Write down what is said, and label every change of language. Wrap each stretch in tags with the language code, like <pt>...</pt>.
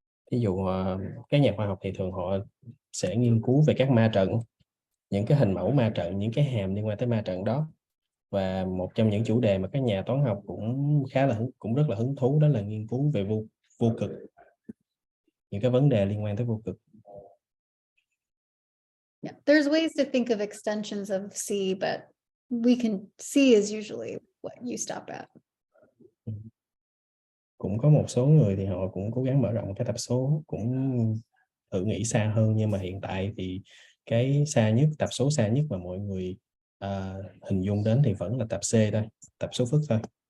<vi>Ví dụ các nhà khoa học thì thường họ sẽ nghiên cứu về các ma trận, những cái hình mẫu ma trận, những cái hàm liên quan tới ma trận đó. Và một trong những chủ đề mà các nhà toán học cũng rất là hứng thú đó là nghiên cứu về vô cực, những cái vấn đề liên quan tới vô cực.</vi> <en>Yeah, there's ways to think of extensions of C, but C is usually what you stop at.</en> <vi>Cũng có một số người thì họ cũng cố gắng mở rộng cái tập số, cũng thử nghĩ xa hơn, nhưng mà hiện tại thì cái tập số xa nhất mà mọi người hình dung đến thì vẫn là tập C thôi, tập số phức thôi.</vi>